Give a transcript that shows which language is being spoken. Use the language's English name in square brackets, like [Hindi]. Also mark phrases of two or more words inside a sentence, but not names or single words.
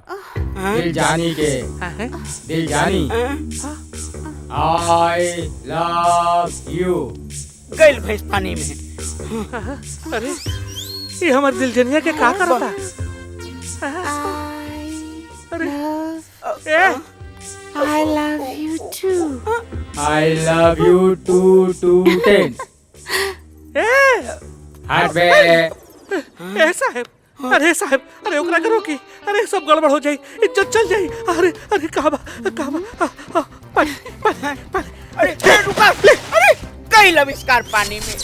[Bhojpuri] दिल जानी के। दिल जानी, [English] I love you. [Bhojpuri] गइल भैंस पानी में। अरे ये हमार दिल जनिया के का करता? अरे [English] I love you too. I love you too, 10. [Bhojpuri] हट बे। साहब, अरे साहब, अरे ओकरा करो की। अरे सब गड़बड़ हो जाई, इज्जत चल जाई। अरे अरे कहबा पानी पानी पानी। अरे रुका, अरे गइल आविष्कार पानी में।